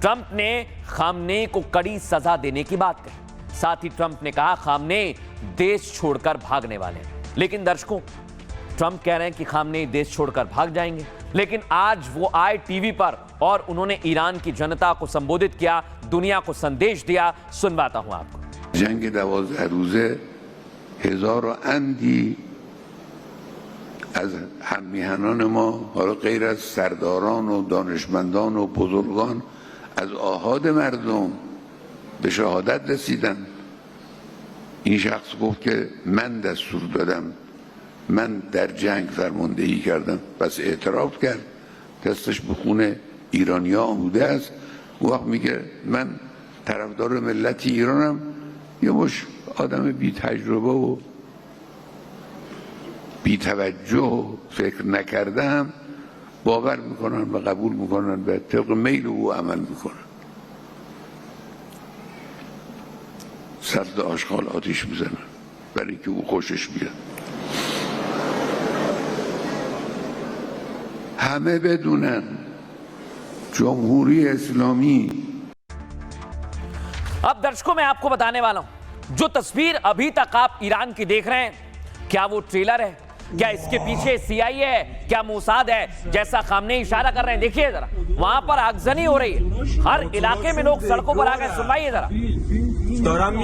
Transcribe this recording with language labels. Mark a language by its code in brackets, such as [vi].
[hi] Trump ने Khamenei को कड़ी सजा देने की बात कही। साथ ही ट्रंप ने कहा खामनेई देश छोड़कर भागने वाले हैं। लेकिन दर्शकों, ट्रंप कह रहे हैं कि खामनेई देश छोड़कर भाग जाएंगे। लेकिन आज वो आए टीवी पर और उन्होंने ईरान की जनता को संबोधित किया, दुनिया को संदेश दिया। सुनवाता हूं आपको। [fa] जंग 12 روزه هزار و اندی از هممیهنان ما، حالا غیر از سرداران و دانشمندان و بزرگان، از آحاد مردم به شهادت رسیدن. این شخص گفت که من دستور دادم، من در جنگ فرماندهی کردم. پس اعتراف کرد، دستش به خون ایرانیا آموده است. اون وقت میگه من طرفدار ملت ایرانم. یه مش آدم بی تجربه و بی توجه و فکر نکرده هم باور میکنن و قبول میکنن و طبق میل او عمل میکنن. سرد آشغال آتیش میزنن برای که او خوشش بیاد. همه بدونن جمهوری اسلامی. [hi] अब दर्शकों, मैं आपको बताने वाला हूं, जो तस्वीर अभी तक आप ईरान की देख रहे हैं, क्या वो ट्रेलर है? क्या इसके पीछे CIA है? क्या मोसाद है? जैसा खामनेई इशारा कर रहे हैं, देखिए जरा, वहां पर आगजनी हो रही है। हर इलाके में लोग सड़कों पर आ गए। सुनवाइए जरा।